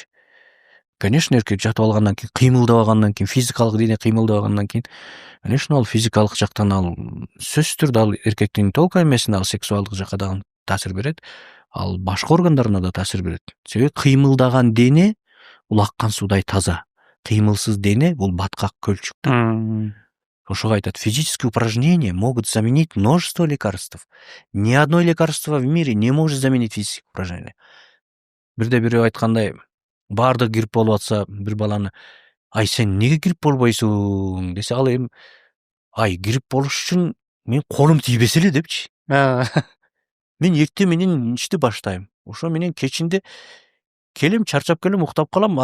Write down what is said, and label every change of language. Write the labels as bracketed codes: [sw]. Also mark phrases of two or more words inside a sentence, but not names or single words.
[ky] Конечно, эркек жатып алгандан кийин, кыймылдабагандан кийин, физикалык дене кыймылдабагандан кийин, конечно, ал физикалык жактан ал сөзсүз түрдө ал эркектин только эмесине, ал сексуалдык жакка дагы таасир берет. Ал башка органдарына да таасир берет. Себеби кыймылдаган дене бул аккан суудай таза. кыймылсыз дене бул баткак көлчүк да. Ошого айтат, [ru] физические упражнения могут заменить множество лекарств. Ни одно лекарство в мире не может заменить физические упражнения. [ky] Бирде бирөө айткандай, баардыгы грипп болуп атса, бир баланы, ай сен неге грипп болбойсуң десе, ал эми, ай грипп болуш үчүн мен колум тийбесе эле депчи. Мен эртең менен ишти баштайм. Ошо менен кечинде келем, чарчап келем, уктап калам.